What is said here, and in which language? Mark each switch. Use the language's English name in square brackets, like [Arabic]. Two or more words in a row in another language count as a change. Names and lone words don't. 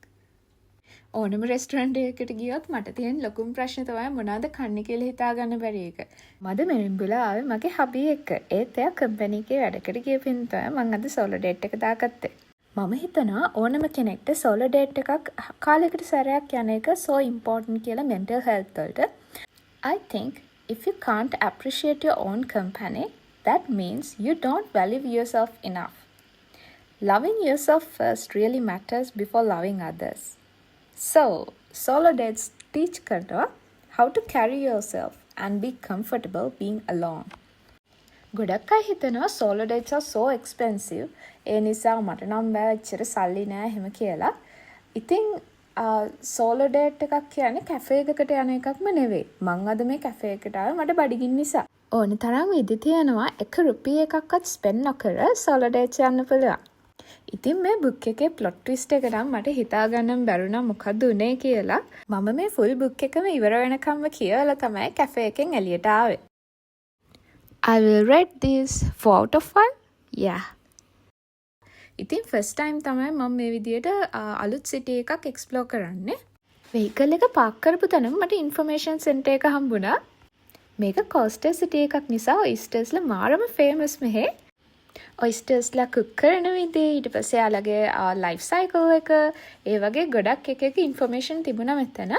[Sinhala] ඕනම රෙස්ටොරන්ට් එකකට ගියොත් මට තියෙන ලොකුම ප්‍රශ්නේ තමයි මොනවද කන්නේ කියලා හිතාගන්න බැරි එක. මද මෙරිම්බුලා ආවේ මගේ හබී එක්ක. ඒත් එයා කම්පැනි එකේ වැඩකට ගියපින් තමයි මං අද [English] solo date [Sinhala] එක දාගත්තේ. මම හිතනවා ඕනම කෙනෙක්ට [English] solo date [Sinhala] එකක් කාලයකට සැරයක් යන එක [English] so important [Sinhala] කියලා [English] mental health [Sinhala] වලට. [English] I think if you can't appreciate your own company, that means you don't value yourself enough. Loving yourself first really matters before loving others. So, solo dates teach කරනවා how to carry yourself and be comfortable being alone. [Sinhala] ගොඩක් අය හිතනවා [English] solo dates are so expensive. [Sinhala] ඒ නිසා මට නම් බෑ එච්චර සල්ලි නෑ එහෙම කියලා. ඉතින් [English] solo date [Sinhala] එකක් කියන්නේ කැෆේ එකකට යන එකක්ම නෙවෙයි. මං අද මේ කැෆේ එකට ආවේ මට බඩගින්න නිසා. ඕන තරම් විදි තියෙනවා 1 රුපිය එකක්වත් ස්පෙන්ඩ් නොකර [English] solo dates [Sinhala] යන්න පුළුවන්. ඉතින් මේ බුක් එකේ [English] plot twist [Sinhala] එක නම් මට හිතාගන්න බැරුණා මොකද්ද උනේ කියලා. මම මේ [English] full book [Sinhala] එකම ඉවර වෙනකම්ම කියවලා තමයි කැෆේ එකෙන් එළියට ආවේ. [English] I will rate this 4 out of 5. Yeah. [Sinhala] ඉතින් [English] first time [Sinhala] තමයි මම මේ විදියට අලුත් සිටි එකක් එක්ස්ප්ලෝර් කරන්නේ. වෙහිකල් එක පාක් කරපු තැනම මට [English] information center [Sinhala] එක හම්බුණා. මේක [English] coastal city [Sinhala] එකක් නිසා ඔයිස්ටර්ස්ලා මාරම ෆේමස් මෙහෙ. ඔයිස්ටර්ස්ලා කුක් කරන විදිහ ඊට පස්සේ යාළගේ [English] life cycle [Sinhala] එක ඒ වගේ ගොඩක් එක ඉන්ෆර්මේෂන් තිබුණා මෙතන.